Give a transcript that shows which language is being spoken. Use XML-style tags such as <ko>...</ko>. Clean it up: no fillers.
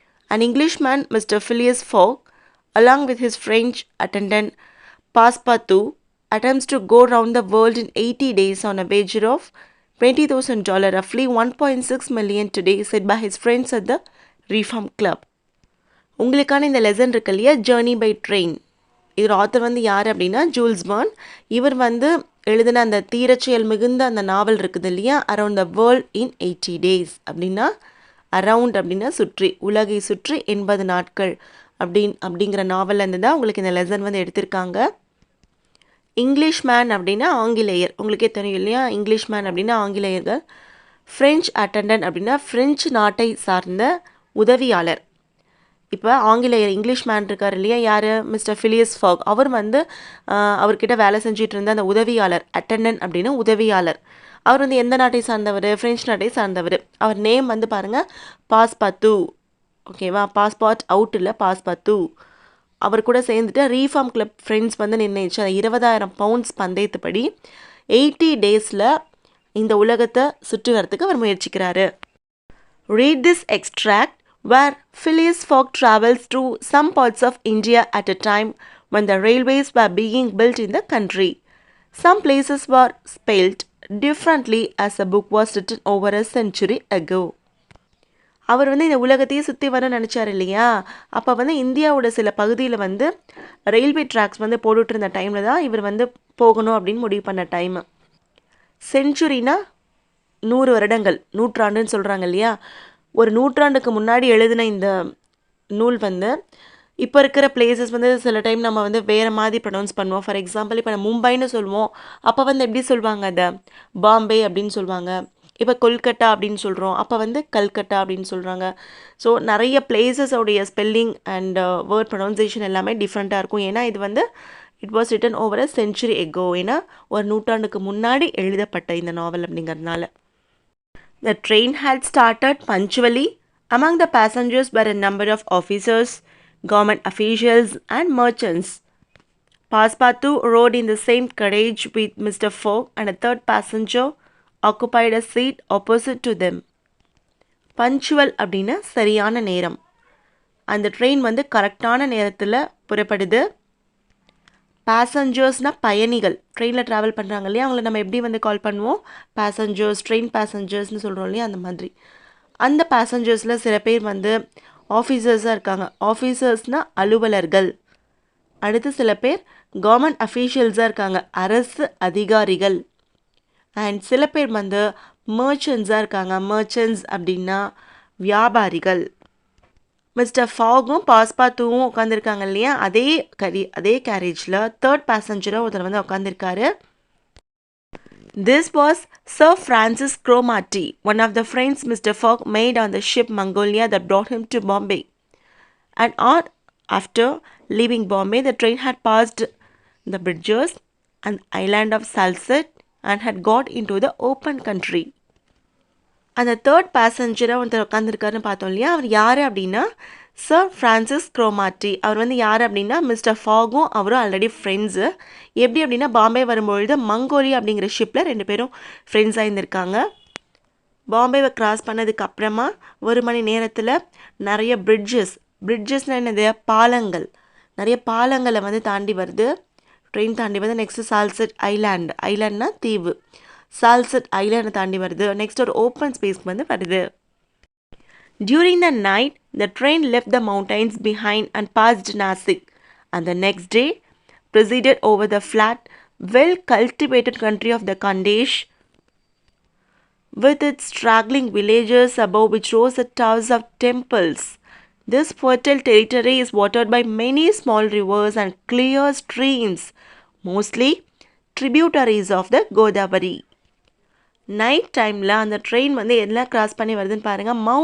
<en>An Englishman, Mr. Phileas Fogg, along with his French attendant Passepartout, attempts to go round the world in 80 days on a wager of $20,000, roughly 1.6 million today, said by his friends at the Reform Club.</en> <ta>உங்களுக்கான இந்த lesson இருக்கு இல்லையா, journey by train. இதோட author வந்து யார் அப்படின்னா joules Verne. இவர் வந்து எழுதின அந்த தீரச்செயல் மிகுந்த அந்த நாவல் இருக்குது இல்லையா, around the world in 80 days அப்படின்னா அரவுண்ட் அப்படின்னா சுற்றி, உலகை சுற்றி 80 நாட்கள் அப்படிங்கிற நாவல்லேருந்து தான் உங்களுக்கு இந்த லெசன் வந்து எடுத்திருக்காங்க. இங்கிலீஷ் மேன் அப்படின்னா ஆங்கிலேயர், உங்களுக்கே தெரியும் இல்லையா, இங்கிலீஷ் மேன் அப்படின்னா ஆங்கிலேயர்கள். ஃப்ரெஞ்ச் அட்டண்டன்ட் அப்படின்னா ஃப்ரெஞ்சு நாட்டை சார்ந்த உதவியாளர். இப்போ ஆங்கிலேயர் இங்கிலீஷ் மேன் இருக்கார் இல்லையா, யார், மிஸ்டர் ஃபிலியஸ் ஃபாக். அவர் வந்து அவர்கிட்ட வேலை செஞ்சுட்டு இருந்த அந்த உதவியாளர், அட்டண்டன்ட் அப்படின்னா உதவியாளர். அவர் வந்து எந்த நாட்டை சார்ந்தவர், ஃப்ரெஞ்ச் நாட்டை சார்ந்தவர். அவர் நேம் வந்து பாருங்கள் பாஸ்பாத்து, ஓகேவா, பாஸ்பார்ட் அவுட் இல்லை பாஸ்பாத்து. அவர் கூட சேர்ந்துட்டு ரீஃபார்ம் கிளப் ஃப்ரெண்ட்ஸ் வந்து நிர்ணயிச்சு அந்த 20,000 பவுண்ட்ஸ் பந்தயத்துப்படி 80 days இந்த உலகத்தை சுற்றி வரத்துக்கு அவர் முயற்சிக்கிறாரு.</ta> <en>Read this extract where Phileas Fogg travels through some parts of India at a time when the railways were being built in the country. Some places were spelled differently as the book was written over a century ago.</en> <ta>அவர் வந்து இந்த உலகத்தையே சுற்றி வர நினச்சார் இல்லையா, அப்போ வந்து இந்தியாவோட சில பகுதியில் வந்து ரயில்வே ட்ராக்ஸ் வந்து போட்டுட்டு இருந்த டைமில் தான் இவர் வந்து போகணும் அப்படின்னு முடிவு பண்ண டைமு. செஞ்சுரினா 100 வருடங்கள், நூற்றாண்டுன்னு சொல்கிறாங்க இல்லையா. ஒரு நூற்றாண்டுக்கு முன்னாடி எழுதின இந்த நூல் வந்து இப்போ இருக்கிற பிளேசஸ் வந்து சில டைம் நம்ம வந்து வேறு மாதிரி ப்ரொனவுன்ஸ் பண்ணுவோம். ஃபார் எக்ஸாம்பிள் இப்போ நம்ம மும்பைன்னு சொல்லுவோம், அப்போ வந்து எப்படி சொல்லுவாங்க, அதை பாம்பே அப்படின்னு சொல்லுவாங்க. இப்போ கொல்கட்டா அப்படின்னு சொல்கிறோம், அப்போ வந்து கல்கட்டா அப்படின்னு சொல்கிறாங்க. ஸோ நிறைய பிளேசஸோடைய ஸ்பெல்லிங் அண்ட் வேர்ட் ப்ரொனவுன்சியேஷன் எல்லாமே டிஃப்ரெண்ட்டாக இருக்கும். ஏன்னா இது வந்து</ta> <en>it was written over a century ago,</en> <ta>ஏன்னா ஒரு நூற்றாண்டுக்கு முன்னாடி எழுதப்பட்ட இந்த நாவல் அப்படிங்கிறதுனால.</ta> <en>The train had started punctually. Among the passengers were a number of officers, government officials and merchants. Passepartout rode in the same carriage with Mr. Fogg, and a third passenger occupied a seat opposite to them.</en> <ta>Punctual அப்படின்னா சரியான நேரம். அந்த train வந்து கரெக்டான நேரத்தில் புறப்படுது. பேசஞ்சர்ஸ்னால் பயணிகள், ட்ரெயினில் travel பண்ணுறாங்க இல்லையா, அவங்கள நம்ம எப்படி வந்து கால் பண்ணுவோம், பேசஞ்சர்ஸ், ட்ரெயின் பேசஞ்சர்ஸ்னு சொல்கிறோம் இல்லையா, அந்த மாதிரி. அந்த பேசஞ்சர்ஸில் சில பேர் வந்து ஆஃபீஸர்ஸாக இருக்காங்க. ஆஃபீஸர்ஸ்னால் அலுவலர்கள். அடுத்து சில பேர் கவர்மெண்ட் அஃபீஷியல்ஸாக இருக்காங்க, அரசு அதிகாரிகள். அண்ட் சில பேர் வந்து மர்ச்சன்ட்ஸாக இருக்காங்க. மர்ச்சன்ட்ஸ் அப்படின்னா வியாபாரிகள். மிஸ்டர் ஃபாகும் பாஸ்பாத்துவும் உட்காந்துருக்காங்க இல்லையா, அதே கேரேஜில் தேர்ட் பேசஞ்சராக ஒருத்தர் வந்து உட்காந்துருக்காரு.</ta> <en>This was Sir Francis Cromarty, one of the friends Mr. Fogg made on the ship Mongolia that brought him to Bombay. An hour after leaving Bombay, the train had passed the bridges and the island of Salsette and had got into the open country.</en> <ta>அந்த third பேசஞ்சராக ஒருத்தர் உட்காந்துருக்காருன்னு பார்த்தோம் இல்லையா, அவர் யார் அப்படின்னா sir Francis க்ரோமாட்டி. அவர் வந்து யார் அப்படின்னா mister ஃபாகும் அவரும் ஆல்ரெடி ஃப்ரெண்ட்ஸு. எப்படி அப்படின்னா பாம்பே வரும்பொழுது மங்கோலியா அப்படிங்கிற ஷிப்பில் 2 பேரும் ஃப்ரெண்ட்ஸாக இருந்திருக்காங்க. பாம்பேவை கிராஸ் பண்ணதுக்கு அப்புறமா 1 மணி நேரத்தில் நிறைய பிரிட்ஜஸ்னால் என்னது, பாலங்கள், நிறைய பாலங்களை வந்து தாண்டி வருது, ட்ரெயின் தாண்டி வருது. நெக்ஸ்ட்டு சால்செட் ஐலாண்ட்னா தீவு, சால்செட் ஐலாண்டை தாண்டி வருது. நெக்ஸ்ட் ஒரு ஓப்பன் ஸ்பேஸ்க்கு வந்து வருது.</ta> <en>During the night, the train left the mountains behind and passed Nasik, and the next day proceeded over the flat, well-cultivated country of the Khandesh, with its straggling villages above which rose the towers of temples. This fertile territory is watered by many small rivers and clear streams, mostly tributaries of the Godavari.</en> <ta>Night டைமில் அந்த train வந்து எல்லாம் cross பண்ணி வருதுன்னு பாருங்கள்.</ta>